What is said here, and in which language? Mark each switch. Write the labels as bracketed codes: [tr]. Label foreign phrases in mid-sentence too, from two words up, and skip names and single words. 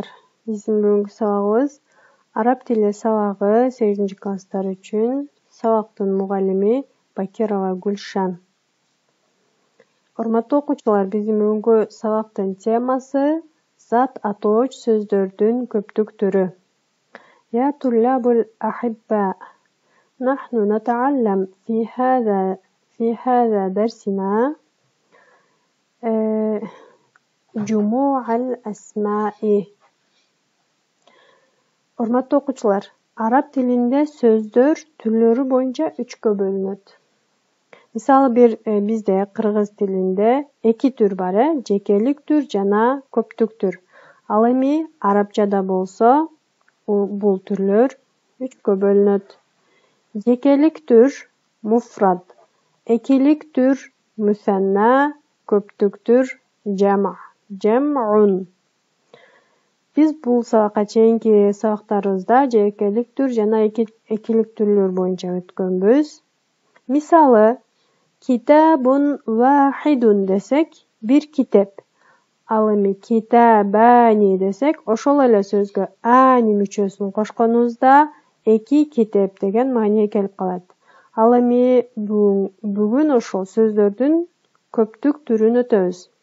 [ky] Биздин бүгүнкү сабагыбыз араб тили сабагы 8-класстар үчүн. Сабактын мугаллими Бакирова Гүлшан. Урматтуу окуучулар, биздин бүгүнкү сабактын темасы зат атооч сөздөрдүн көптүк түрү. [ar] يا الطلاب الأحباء. نحن نتعلم في هذا درسنا جموع الأسماء. [ky] Урматтуу окуучулар, араб тилинде сөздөр түрлөрү боюнча 3кө бөлүнөт. Мисалы бизде кыргыз тилинде 2 түр бар, жекелик түр жана көптүк түр. Ал эми арабчада болсо бул түрлөр 3кө бөлүнөт. Жекелик түр муфрад, экилик түр мусанна, көптүк түр жам'ун. Биз бул сабакка чейинки сабактарыбызда жекелик түр жана экилик түрлөр боюнча өткөнбүз. Мисалы, [ar] كتاب واحد [ky] десек, бир китеп. Ал эми китабани десек, ошол эле сөзгө ани мүчөсүн кошконубузда 2 китеп деген маанайга келип калат. Ал эми бүгүн ошол сөздөрдүн көптүк түрүн өтөбүз.